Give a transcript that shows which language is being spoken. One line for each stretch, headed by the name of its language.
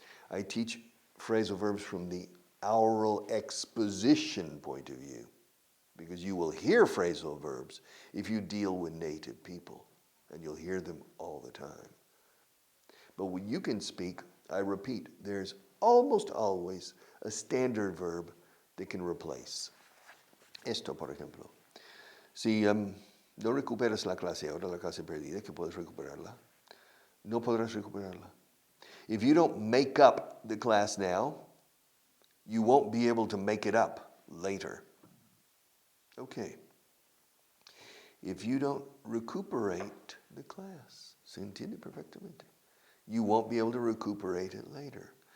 English: I teach phrasal verbs from the oral exposition point of view, because you will hear phrasal verbs if you deal with native people, and you'll hear them all the time. But when you can speak, I repeat, there's almost always a standard verb that can replace.
Spanish: Esto, por ejemplo. Si no recuperas la clase ahora, la clase perdida, que puedes recuperarla, no podrás recuperarla.
English: If you don't make up the class now, you won't be able to make it up later. Okay. If you don't recuperate the class,
Spanish: se entiende perfectamente,
English: you won't be able to recuperate it later.